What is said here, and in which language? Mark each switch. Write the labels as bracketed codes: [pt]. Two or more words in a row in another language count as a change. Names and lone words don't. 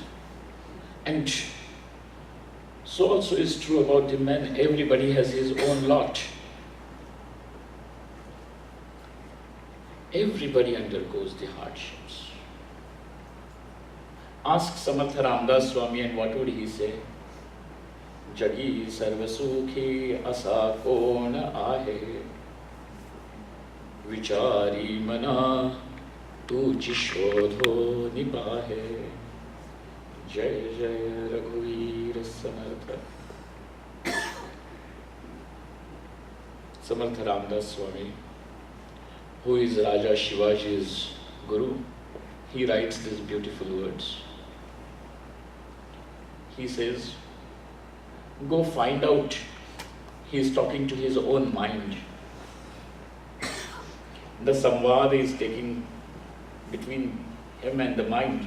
[en] And so also is true about the men. Everybody has his own lot. Everybody undergoes the hardships. Ask Samartha Ramdas Swami, and what would he say? [mr] जगी सर्वसुखी असा कोण आहे विचारी मना तूचि शोधोनि पाहे जय जय रघुवीर समर्थ. [en] Samartha Ramdas Swami, who is Raja Shivaji's guru, he writes these beautiful words. He says, go find out. He is talking to his own mind. The samvad is taking between him and the mind.